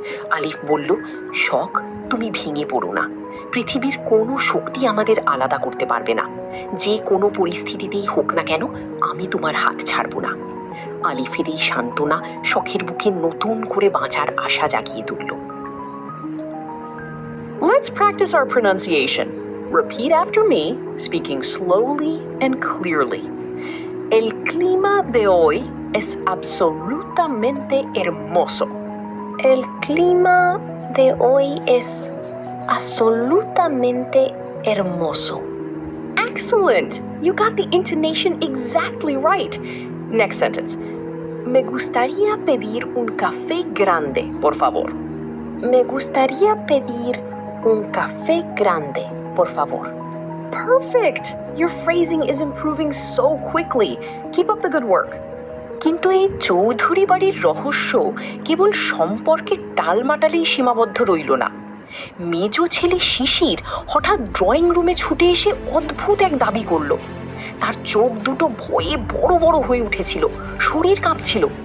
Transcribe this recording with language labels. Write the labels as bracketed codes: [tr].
[bn] আলিফ বলল, শখ, তুমি ভেঙে পড়ো না। পৃথিবীর কোনো শক্তি আমাদের আলাদা করতে পারবে না। যে কোনো পরিস্থিতিতেই হোক না কেন, আমি তোমার হাত ছাড়ব না। আলিফের এই সান্ত্বনা শখের বুকে নতুন করে বাঁচার আশা জাগিয়ে তুলল। [en] Let's practice our pronunciation. Repeat after me, speaking slowly and clearly. [es] El clima de hoy es absolutamente hermoso. El clima de hoy es absolutamente hermoso. [en] Excellent! You got the intonation exactly right. Next sentence. [es] Me gustaría pedir un café grande, por favor. Me gustaría pedir un café grande, por favor. [en] perfect! Your phrasing is improving so quickly. Keep up the good work. [bn] কিন্তু এই চৌধুরী বাড়ির রহস্য কেবল সম্পর্কের টালমাটালেই সীমাবদ্ধ রইল না। মেজ ছেলে শিশির হঠাৎ ড্রয়িং রুমে ছুটে এসে অদ্ভুত এক দাবি করলো। তার চোখ দুটো ভয়ে বড় বড় হয়ে উঠেছিল, শরীর কাঁপছিল।